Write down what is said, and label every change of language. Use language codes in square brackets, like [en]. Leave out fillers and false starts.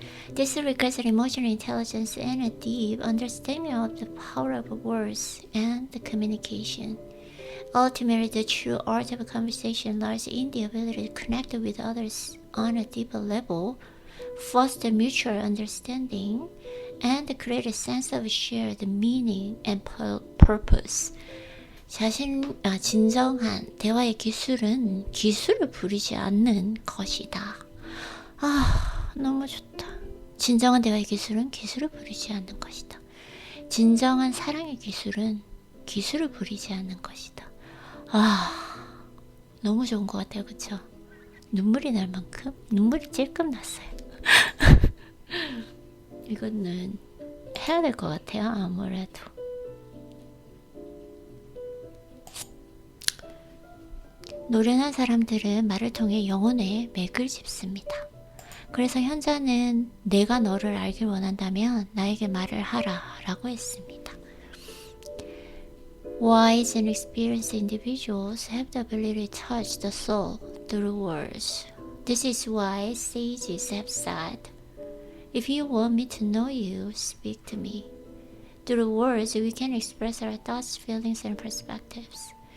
[en] This requires emotional intelligence and a deep understanding of the power of words and communication. Ultimately, the true art of conversation lies in the ability to connect with others on a deeper level, foster mutual understanding, and create a sense of shared meaning and purpose. [ko] 진정한 대화의 기술은 기술을 부리지 않는 것이다. 너무 좋다. 진정한 대화의 기술은 기술을 부리지 않는 것이다. 진정한 사랑의 기술은 기술을 부리지 않는 것이다. 너무 좋은 것 같아요. 그쵸? 눈물이 날 만큼 눈물이 찔끔 났어요. 이거는 해야 될 것 같아요. 아무래도. 노련한 사람들은 말을 통해 영혼에 맥을 짚습니다. 그래서 현자는 내가 너를 알길 원한다면 나에게 말을 하라 라고 했습니다. [en] Wise and experienced individuals have the ability to touch the soul through words. This is why sages have said, if you want me to know you, speak to me. Through words, we can express our thoughts, feelings, and perspectives.